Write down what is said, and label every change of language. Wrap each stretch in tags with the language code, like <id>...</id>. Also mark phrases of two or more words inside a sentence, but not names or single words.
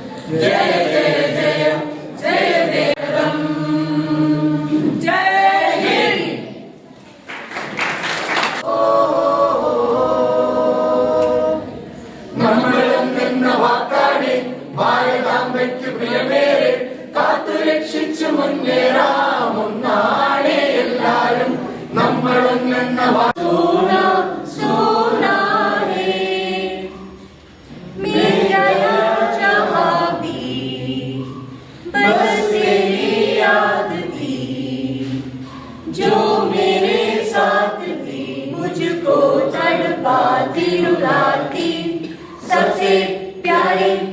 <hi>जय जय जय जय देवम जय हिंद।</hi> <ml>നമ്മളെന്ന വാക്കാണ് ഭാരതാംബയ്ക്ക് പ്രിയമേറെ കാത്തു രക്ഷിച്ചു മുന്നേറാം ഒന്നാണ് എല്ലാരും നമ്മളൊന്നെന്ന</ml> <hi>जो मेरे साथ थी मुझको तड़पाती रुलाती सबसे प्यारी</hi>